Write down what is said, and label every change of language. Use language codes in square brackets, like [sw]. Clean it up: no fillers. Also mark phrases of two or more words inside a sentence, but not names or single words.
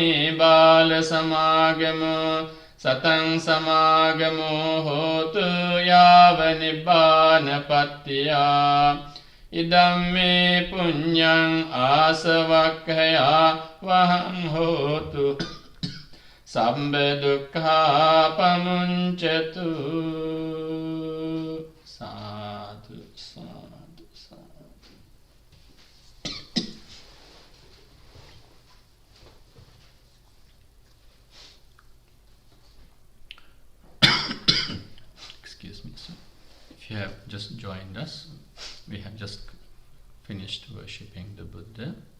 [pi] bala samagamo satang samagamo hotu yava nibbana pattiya idamme punyang asavakkaya vahang hotu sabba dukkha pamuncatu sadhu sadhu sadhu. [en] Excuse me. So, if you have just joined us, we have just finished worshipping the Buddha.